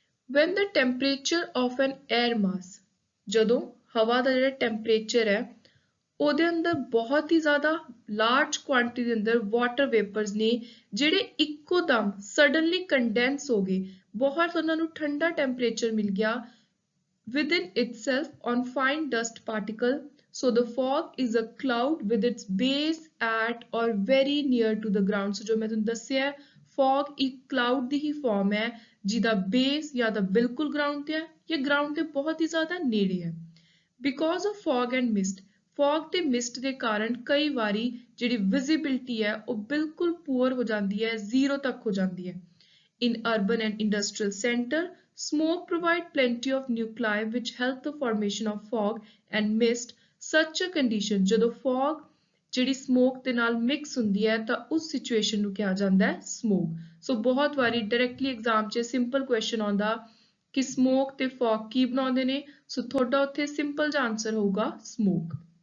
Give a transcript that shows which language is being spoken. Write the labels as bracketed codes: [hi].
[en] When the temperature of an air mass, [pa] ਜਦੋਂ ਹਵਾ ਦਾ ਜਿਹੜਾ ਟੈਂਪਰੇਚਰ ਹੈ ਉਹਦੇ ਅੰਦਰ ਬਹੁਤ ਹੀ ਜ਼ਿਆਦਾ ਲਾਰਜ ਕੁਆਂਟੀਟੀ ਦੇ ਅੰਦਰ ਵਾਟਰ ਵੇਪਰਸ ਨੇ ਜਿਹੜੇ ਇੱਕੋ ਦਮ ਸਡਨਲੀ ਕੰਡੈਂਸ ਹੋ ਗਏ, ਬਹੁਤ ਉਹਨਾਂ ਨੂੰ ਠੰਡਾ ਟੈਂਪਰੇਚਰ ਮਿਲ ਗਿਆ [en] within itself on fine dust particle. So the fog is a cloud with its base at or very near to the ground. [pa] So जो मैं तुम दस्या fog एक cloud ਦੀ ਹੀ form ਹੈ ਜਿਹਦਾ base या ਤਾਂ ਬਿਲਕੁਲ ground ਤੇ ਹੈ ਜਾਂ ground ਤੇ ਬਹੁਤ ਹੀ ਜ਼ਿਆਦਾ ਨੇੜੇ ਹੈ। [en] Because of fog and mist, [pa] fog ਤੇ mist ਦੇ ਕਾਰਨ ਕਈ ਵਾਰੀ ਜਿਹੜੀ visibility ਹੈ ਉਹ ਬਿਲਕੁਲ ਪੂਅਰ ਹੋ ਜਾਂਦੀ ਹੈ, ਜ਼ੀਰੋ ਤੱਕ ਹੋ ਜਾਂਦੀ ਹੈ। [en] In urban and industrial center, smoke provide plenty of nuclei which help the formation of fog and mist. Such a condition, [pa] ਜਦੋਂ fog ਜਿਹੜੀ smoke ਦੇ ਨਾਲ mix ਹੁੰਦੀ ਹੈ ਤਾਂ ਉਸ situation ਨੂੰ ਕਿਹਾ ਜਾਂਦਾ ਹੈ smoke. ਸੋ ਬਹੁਤ ਵਾਰੀ directly exam 'ਚ simple question ਆਉਂਦਾ ਕਿ smoke ਤੇ fog ਕੀ ਬਣਾਉਂਦੇ ਨੇ। ਸੋ ਤੁਹਾਡਾ ਉੱਥੇ ਸਿੰਪਲ ਜਿਹਾ ਆਨਸਰ ਹੋਊਗਾ smoke.